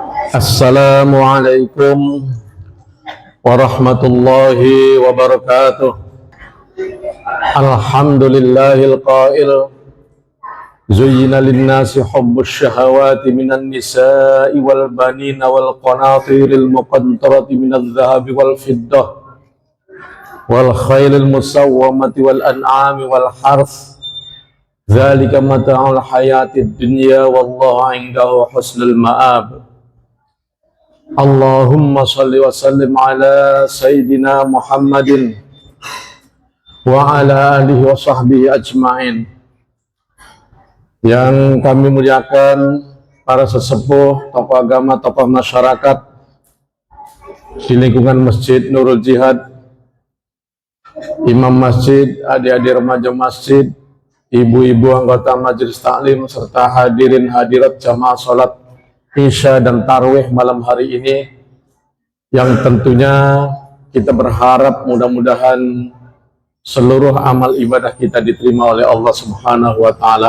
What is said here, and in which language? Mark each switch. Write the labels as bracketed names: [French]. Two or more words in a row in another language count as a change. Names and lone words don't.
[Arabic] السلام عليكم ورحمة الله وبركاته. الحمد لله القائل زين للناس حب الشهوات من النساء والبنين والقناطير المقنطرة من الذهب والفضة والخيل المسومة والأنعام والحرث ذلك متاع الحياة الدنيا والله عنده حسن المآب. اللهم صل وسلم على سيدنا محمد وعلى آله وصحبه أجمعين. [Indonesian] Yang kami muliakan para sesepuh, tokoh agama, tokoh masyarakat di lingkungan Masjid Nurul Jihad, imam masjid, adik-adik remaja masjid, ibu-ibu anggota majelis taklim, serta hadirin hadirat jamaah salat Isya dan Tarwih malam hari ini, yang tentunya kita berharap mudah-mudahan seluruh amal ibadah kita diterima oleh Allah [Arabic] سبحانه وتعالى.